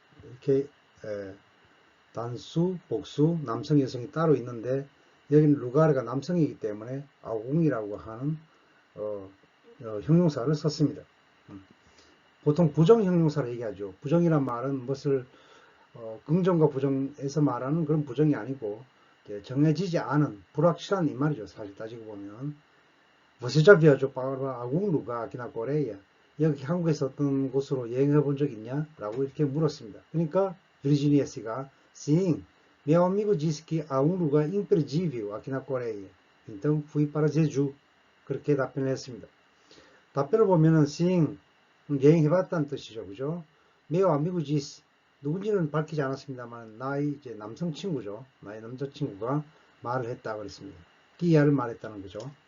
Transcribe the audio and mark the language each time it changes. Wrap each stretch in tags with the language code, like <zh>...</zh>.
<ko>이렇게 단수, 복수, 남성, 여성이 따로 있는데 여기는 루가르가 남성이기 때문에 아궁이라고 하는 형용사를 썼습니다. 보통 부정 형용사를 얘기하죠. 부정이란 말은 무엇을 긍정과 부정에서 말하는 그런 부정이 아니고 정해지지 않은 불확실한 이 말이죠. 사실 따지고 보면</ko> <pt>Você já viajou para algum lugar aqui na Coreia?</pt> <ko>여기 한국에서 어떤 곳으로 여행해 본 적 있냐? 라고 이렇게 물었습니다. 그러니까 Virginia 씨가</ko> <pt>Sim, meu amigo disse que há um lugar imperdível aqui na Coreia. Então fui para Jeju.</pt> <ko>그렇게 답변을 했습니다. 답변을 보면은 Sim, 여행해봤다는 뜻이죠. 그죠?</ko> <pt>Meu amigo disse,</pt> <ko>누군지는 밝히지 않았습니다만 나의 이제 남성 친구죠. 나의 남자친구가 말을 했다 그랬습니다. 끼야를 말했다는 거죠.</ko>